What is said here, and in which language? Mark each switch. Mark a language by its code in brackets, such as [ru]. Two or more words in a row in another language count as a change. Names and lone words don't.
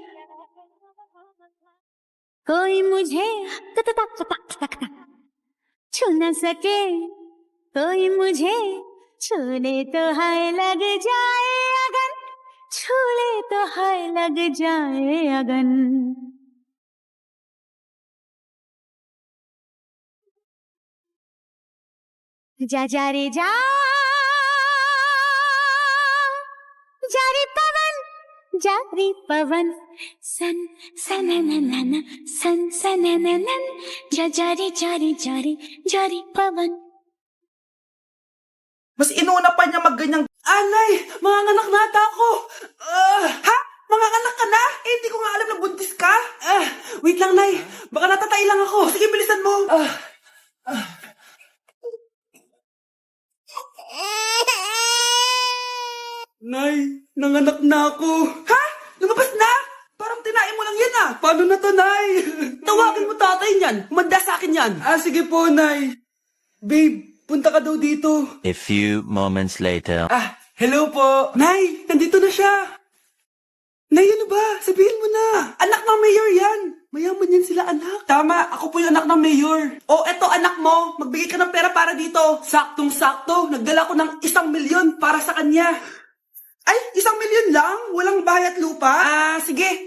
[hi] कोई मुझे छू न सके कोई मुझे छूने तो है लग जाए अगन छूले तो है लग जाए अगन जा जा रे जा रे पवन सन सनननन सन सनननन जा रे पवन [tl] Mas inuna pa niya magganyang... Nay! Manganganak na ata ako! Ha? Manganganak ka na? Hindi ko nga alam na buntis ka. Wait lang, Nay. Baka natatay lang ako. Sige, bilisan mo. Nay, nanganak na ako. Ha? Lumabas na? Parang tinain mo lang yan Paano na to, Nay? Tawagin mo tatay niyan. Manda sa akin yan. Sige po, Nay. Babe, punta ka daw dito. [en] A few moments later. [tl] Ah, hello po. Nay, nandito na siya. Nay, ano ba? Sabihin mo na. Anak ng mayor yan. Mayaman yan sila, anak. Tama, ako po yung anak ng mayor. O, eto anak mo. Magbigay ka ng pera para dito. Saktong-sakto. Nagdala ko ng 1,000,000 para sa kanya. Ay, 1,000,000 lang? Walang bahay at lupa? Ah, sige.